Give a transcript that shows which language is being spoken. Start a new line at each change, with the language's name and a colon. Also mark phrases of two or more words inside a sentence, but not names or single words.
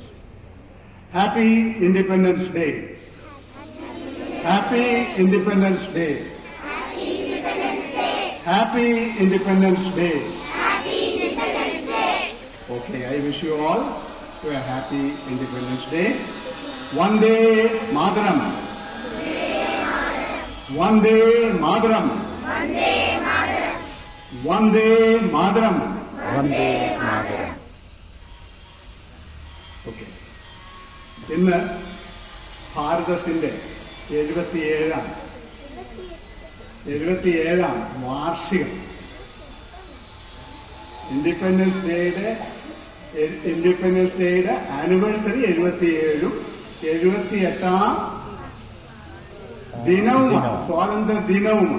English: Happy Independence Day. Happy Independence Day. Happy Independence Day. Happy Independence Day. Okay, I wish you all a happy Independence Day.
Sanskrit: वन्दे मातरम्। वन्दे मातरम्. वन्दे मातरम्. वन्दे मातरम्. वन्दे मातरम्.
Malayalam: ഓക്കെ, ഇന്ന് ഭാരതത്തിൻ്റെ 77ാം വാർഷികം.
English: Independence Day-യുടെ anniversary
Malayalam: 77ഉം 78ാം ദിനവുമാണ്, സ്വാതന്ത്ര്യ ദിനവുമാണ്.